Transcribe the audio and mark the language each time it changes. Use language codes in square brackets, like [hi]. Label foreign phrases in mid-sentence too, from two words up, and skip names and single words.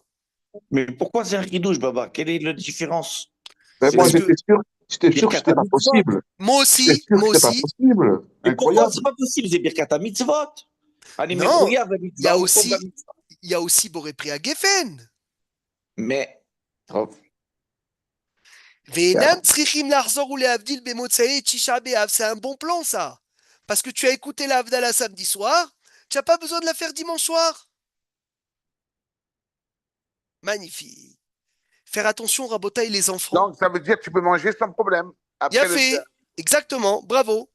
[fr] Mais pourquoi c'est un ridouche, Baba? Quelle est la différence? Ben, moi, Parce que j'étais sûr que c'était pas possible. moi J'étais aussi, sûr moi que c'était pas aussi. possible. Mais pourquoi Incroyable. c'est pas possible? C'est [he] ברכת מצוות. [fr] Allez, mais Non, regarde la il y mitzvah, a on tombe la aussi, mitzvah. il y a aussi [he] בורא פרי הגפן. [fr] Mais, oh, [he] ואינם צריכים לחזור ולהבדיל במוצאי תשעה באב. [fr] C'est un bon plan, ça. Parce que tu as écouté la Havdalah samedi soir, tu n'as pas besoin de la faire dimanche soir. Magnifique. Faire attention, Rabotaï, les enfants. Donc, ça veut dire que tu peux manger sans problème. Bien Après le fait. Exactement. Bravo.